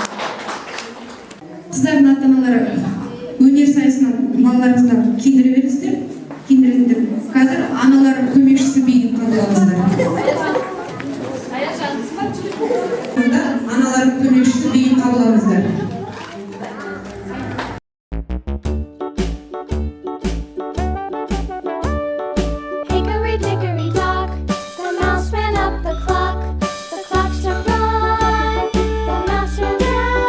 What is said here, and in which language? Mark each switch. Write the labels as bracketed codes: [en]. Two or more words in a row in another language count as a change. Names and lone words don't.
[kk] Қыздардың ата-аналары өнер сайысынан балаларыңызға киіндіре беріңіздер. Киіндіріңіздер. Қазір аналар көмекшісі биін қабыл Онда аналар көмекшісі биін қабыл алыңыздар. [en] Hickory dickory dock, the mouse ran up the clock. The clock struck one, the mouse ran